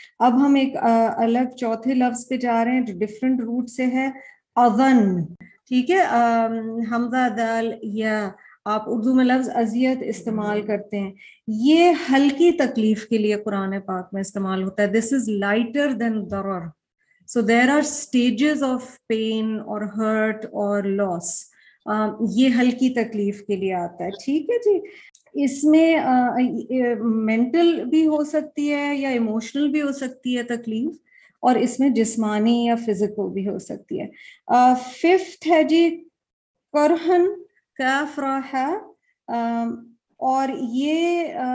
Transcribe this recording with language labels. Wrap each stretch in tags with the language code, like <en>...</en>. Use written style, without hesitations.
<ur>اب ہم ایک الگ چوتھے لفظ پہ جا رہے ہیں جو ڈفرینٹ روٹ سے ہے، اذن. ٹھیک ہے، حمزہ دال یا آپ اردو میں لفظ اذیت استعمال کرتے ہیں، یہ ہلکی تکلیف کے لیے قرآن پاک میں استعمال ہوتا ہے.</ur> <en>This is lighter than ضرر. So there are stages of pain or hurt or loss.</en> <ur>یہ ہلکی تکلیف کے لیے آتا ہے. ٹھیک ہے جی، اس میں مینٹل بھی ہو سکتی ہے یا ایموشنل بھی ہو سکتی ہے تکلیف، اور اس میں جسمانی یا فزیکل بھی ہو سکتی ہے. 5th ہے جی کرہن کاف را ہے، اور یہ</ur>